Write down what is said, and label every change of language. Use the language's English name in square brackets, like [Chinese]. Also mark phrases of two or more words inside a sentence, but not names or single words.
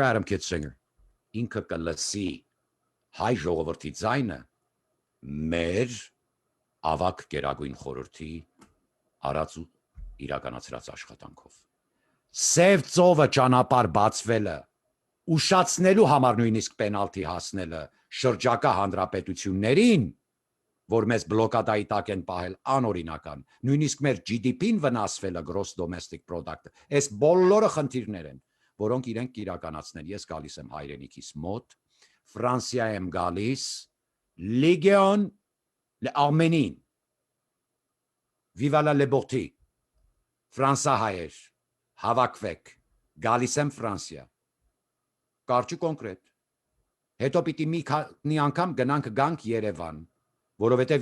[Armenian] Adam Kitzinger ինքը կլսի հայ ժողովրդի ձայնը մեր ավակ գերագույն խորհրդի արած ու իրականացրած աշխատանքով։ Սև ծովը ճանապարհ բացվելը, ուշացնելու համար նույնիսկ պենալթի հասնելը շրջակա հանրապետություններին, որ մեզ բլոկադայի տակ են պահել անօրինական, նույնիսկ մեր GDP-ն վնասվելը [English] gross domestic product- [Armenian] ը, այս բոլորը խնդիրներ են, որոնք իրենք կիրականացնեն։ Ես գալիս եմ հայրենիքիս մոտ, Ֆրանսիա եմ գալիս, Լեգիոն Arménie, [French] Viva la liberté, [Armenian] Ֆրանսահայեր, հավաքվեք, գալիս եմ Ֆրանսիա, կարճ ու կոնկրետ, հետո պիտի մի անգամ գանք Երևան, որովհետև